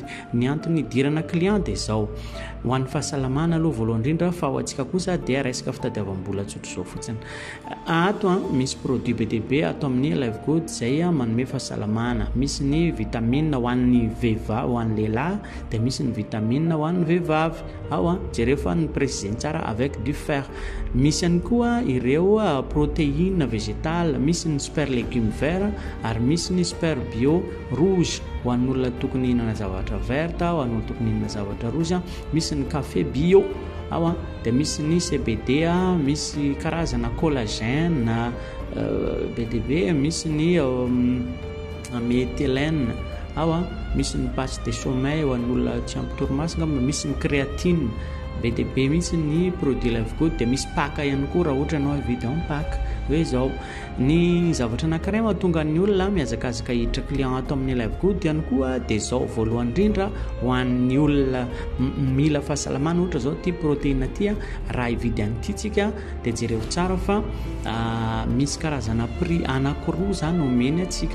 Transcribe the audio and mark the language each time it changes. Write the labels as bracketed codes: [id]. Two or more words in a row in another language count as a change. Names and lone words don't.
[mg] Ny antony idirana client dia zao ho an'ny fahasalamana aloha voalohany indrindra fa ho antsika kosa dia resaka fitadiavam-bola tsotra zao fotsiny. Ato misy produit be dia be ato amin'ny Live Good zay manome fahasalamana. Misy ny vitamine ho an'ny vehivavy, ho an'ny lehilahy, dia misy ny vitamine ho an'ny vehivavy. Ao jereo fa ny préciser tsara [fr] avec du fer. [mg] Misy ihany koa ireo [fr] protéine végétale, [mg] misy ny [fr] super légumes vert [mg] ary misy ny [fr] super bio rouge [mg] ho an'olona tokony hihinana zavatra verta, ho an'olona tokony hihinana zavatra rouge. Misy ny [fr] café bio [mg] dia misy ny CBD, misy karazana collagène BDB, misy ny méthylène, misy ny [fr] patch de sommeil [mg] ho an'olona tsy ampy torimaso, misy ny créatine BDB, misy ny produit Live Good. Dia misy paka ihany koa raha ohatra ianao hividy paka hoe zao. Ny zavatra anankiray mahatonga ny olona miazakazaka hiditra client ato amin'ny Live Good ihany koa dia zao. Voalohany indrindra ho an'ny olona mila fahasalamana, ohatra zao ty protéine ty raha hividy an'ity tsika dia jereo tsara fa misy karazana prix anankiroa zany omeny atsika.